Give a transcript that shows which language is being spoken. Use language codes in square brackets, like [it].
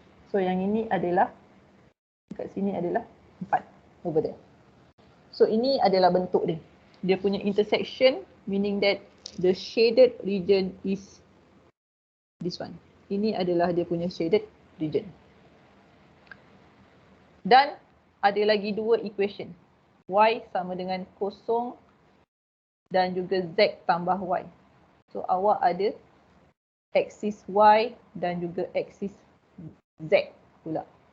[ms] So yang ini adalah, dekat sini adalah 4 [en] over there. [ms] So ini adalah bentuk dia. Dia punya [en] intersection, meaning that the shaded region is this one. [ms] Ini adalah dia punya shaded region. Dan ada lagi dua equation. Y sama dengan 0 dan juga Z tambah Y. So awak ada aksis Y dan juga aksis Z pula.